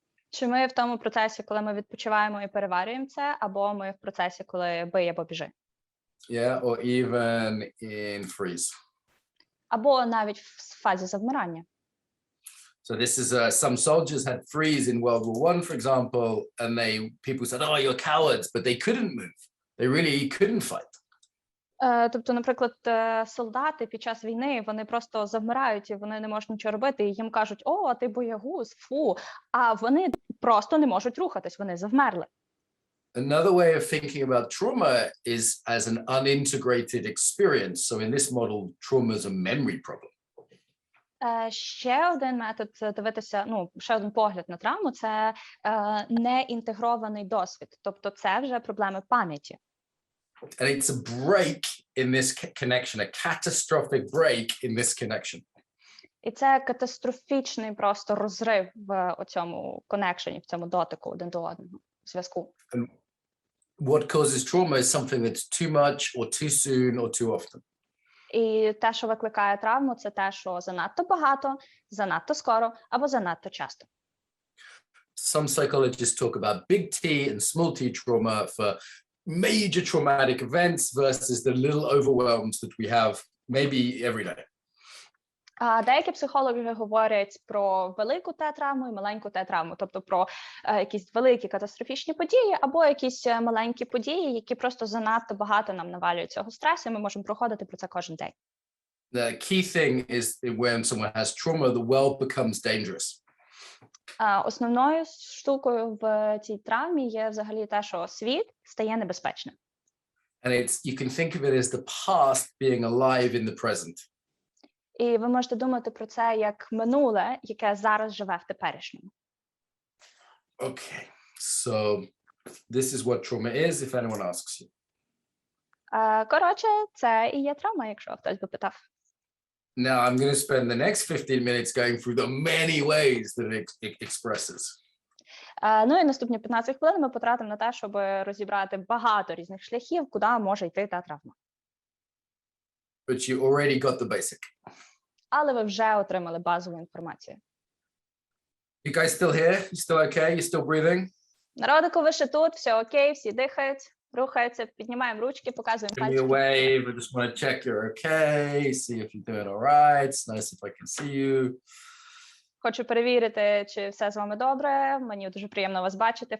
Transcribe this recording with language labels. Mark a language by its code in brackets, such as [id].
[uk] Чи ми в тому процесі, коли ми відпочиваємо і переварюємо це, або ми в процесі, коли бий або біжи? [en] Yeah, or even in freeze. [uk] Або навіть в фазі завмирання. [en] So this is some soldiers had freeze in World War I, for example, and people said, "Oh, you're cowards," but they couldn't move. They really couldn't fight. [uk] Тобто, наприклад, солдати під час війни, вони просто завмирають і вони не можуть нічого робити, і їм кажуть, о, ти боягуз, фу, а вони просто не можуть рухатись, вони завмерли. [en] Another way of thinking about trauma is as an unintegrated experience. So in this model, trauma is a memory problem. [uk] Ще один метод дивитися, ще один погляд на травму – це неінтегрований досвід. Тобто це вже проблеми пам'яті. [en] And it's a break in this connection, a catastrophic break in this connection. [uk] І це катастрофічний просто розрив в цьому коннекшені, в цьому дотику один до одного, зв'язку. [en] And what causes trauma is something that's too much or too soon or too often. [uk] І те, що викликає травму, це те, що занадто багато, занадто скоро або занадто часто. [en] Some psychologists talk about big T and small T trauma for major traumatic events versus the little overwhelms that we have maybe every day. [uk] Деякі психологи говорять про велику Т-травму і маленьку Т-травму, тобто про якісь великі катастрофічні події або якісь маленькі події, які просто занадто багато нам навалюють цього стресу, і ми можемо проходити про це кожен день. [en] The key thing is when someone has trauma, the world becomes dangerous. [uk] Основною штукою в цій травмі є взагалі те, що світ стає небезпечним. [en] And you can think of it as the past being alive in the present. [uk] І ви можете думати про це як минуле, яке зараз живе в теперішньому. [en] Okay, so this is what trauma is, if anyone asks you. [uk] Коротше, це і є травма, якщо хтось би питав. [en] Now I'm going to spend the next 15 minutes going through the many ways that it expresses. [uk] Ну і наступні 15 хвилин ми потратимо на те, щоб розібрати багато різних шляхів, куди може йти та травма. [en] But you already got the basic. [uk] Але ви вже отримали базову інформацію. [en] You guys still here? You still okay? You still breathing? [uk] Народику, ви ще тут, все окей, всі дихають, рухаються, піднімаємо ручки, показуємо [en] Give me a [uk] пальчики. [en] wave. I just want to check you're okay, see if you're doing all right. It's nice if I can see you. [uk] Хочу перевірити, чи все з вами добре. Мені дуже приємно вас бачити.